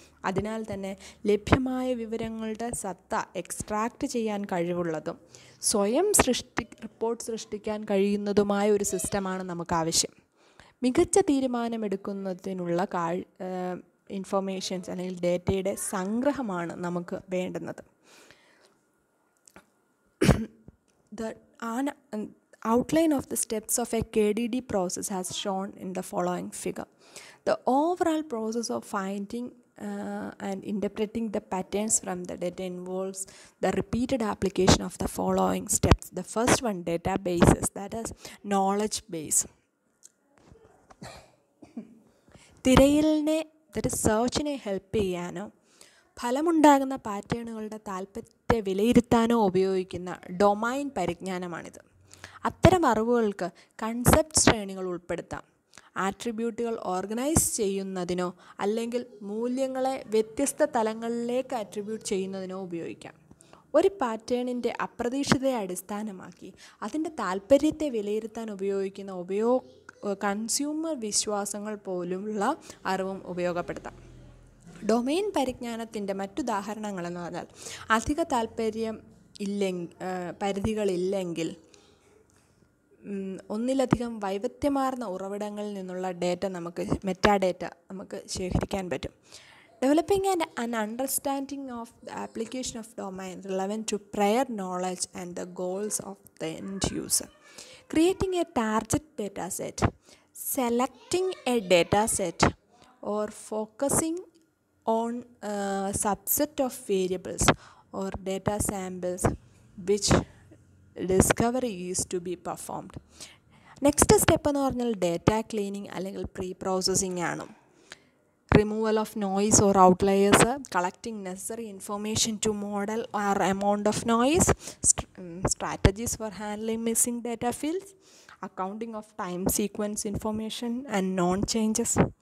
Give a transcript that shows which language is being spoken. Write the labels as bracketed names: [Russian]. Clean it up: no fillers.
[Malayalam] അതിനാൽ തന്നെ ലഭ്യമായ വിവരങ്ങളുടെ സത്ത എക്സ്ട്രാക്റ്റ് ചെയ്യാൻ കഴിവുള്ളതും സ്വയം റിപ്പോർട്ട് സൃഷ്ടിക്കാൻ കഴിയുന്നതുമായ ഒരു സിസ്റ്റമാണ് നമുക്ക് ആവശ്യം. മികച്ച തീരുമാനമെടുക്കുന്നതിനുള്ള ഇൻഫർമേഷൻസ് അല്ലെങ്കിൽ ഡേറ്റയുടെ സംഗ്രഹമാണ് നമുക്ക് വേണ്ടുന്നത്. [English] The outline of the steps of a KDD process has shown in the following figure. The overall process of finding and interpreting the patterns from the data involves the repeated application of the following steps. The first one, databases, that is knowledge base. [Malayalam] തിരയലിനെ, സെർച്ചിനെ help ചെയ്യാനോ ഫലമുണ്ടാകുന്ന പാറ്റേണുകളുടെ താൽപ്പര്യത്തെ വിലയിരുത്താനോ ഉപയോഗിക്കുന്ന domain പരിജ്ഞാനമാണിത്. അത്തരം അറിവുകൾക്ക് concept ശ്രേണികൾ ഉൾപ്പെടുത്താം. ആട്രിബ്യൂട്ടുകൾ organise ചെയ്യുന്നതിനോ അല്ലെങ്കിൽ മൂല്യങ്ങളെ വ്യത്യസ്ത തലങ്ങളിലേക്ക് ആട്രിബ്യൂട്ട് ചെയ്യുന്നതിനോ ഉപയോഗിക്കാം. ഒരു പാറ്റേണിൻ്റെ അപ്രതീക്ഷിതയെ അടിസ്ഥാനമാക്കി അതിൻ്റെ താൽപ്പര്യത്തെ വിലയിരുത്താൻ ഉപയോഗിക്കുന്ന കൺസ്യൂമർ വിശ്വാസങ്ങൾ പോലുള്ള അറിവും ഉപയോഗപ്പെടുത്താം. ഡൊമെയിൻ പരിജ്ഞാനത്തിൻ്റെ മറ്റുദാഹരണങ്ങളെന്ന് പറഞ്ഞാൽ അധിക താൽപ്പര്യം പരിധികളില്ലെങ്കിൽ ഒന്നിലധികം വൈവിധ്യമാർന്ന ഉറവിടങ്ങളിൽ നിന്നുള്ള മെറ്റാഡേറ്റ നമുക്ക് ശേഖരിക്കാൻ പറ്റും. [English] Developing an understanding of the application of domain relevant to prior knowledge and the goals of the end user. Creating a target data set. Selecting a data set or focusing on a subset of variables or data samples which discovery is to be performed. Next step [Malayalam] എന്ന് പറഞ്ഞാൽ data cleaning അല്ലെങ്കിൽ pre processing ആണ്. [English] Removal of noise or outliers, collecting necessary information to model or amount of noise, strategies for handling missing data fields, accounting of time sequence information and known changes.